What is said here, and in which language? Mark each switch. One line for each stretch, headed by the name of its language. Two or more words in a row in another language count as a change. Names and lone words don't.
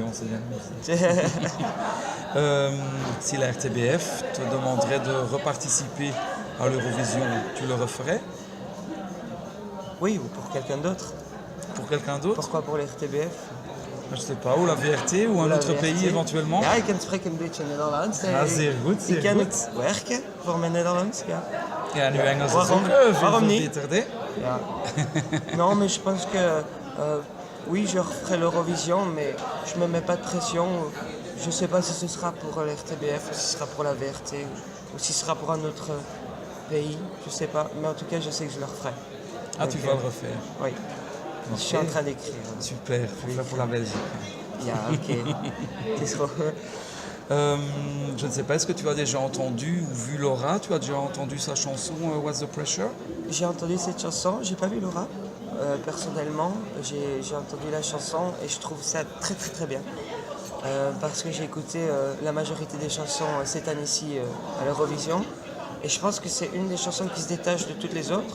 French: oui, on s'est bien amusé. Si la RTBF te demanderait de reparticiper à l'Eurovision, tu le referais? Oui, ou pour quelqu'un d'autre. Pour quelqu'un d'autre? Pourquoi pour les RTBF? Je sais pas, ou la VRT, ou un La autre VRT. pays éventuellement.
Dutch: Ja, ik kan spreken een beetje Nederlands. Ah, zeer goed, zeer Ik kan goed. het werken voor mijn Nederlands, ja. Ja, nu Engels is Waarom? ook veel Waarom niet? verbeterd, hè? Ja.
French: Non, mais je pense que oui, je referai l'Eurovision, mais je me mets pas de pression. Je sais pas si ce sera pour l'RTBF, ou si ce sera pour la VRT, ou si ce sera pour un autre pays, je sais pas. Mais en tout cas, je sais que je le referai. Ah, Donc, tu vas le refaire. Oui. Je suis en train d'écrire. Super, faut faire pour la Belgique.
Dutch: Ja, ok. Het is gewoon...
French: Je ne sais pas, est-ce que tu as déjà entendu ou vu Laura? Tu as déjà entendu sa chanson What's the Pressure? J'ai entendu cette chanson, j'ai pas vu Laura personnellement, j'ai entendu la chanson et je trouve ça très très très bien. Parce que j'ai écouté la majorité des chansons cette année-ci à l'Eurovision et je pense que c'est une des chansons qui se détache de toutes les autres.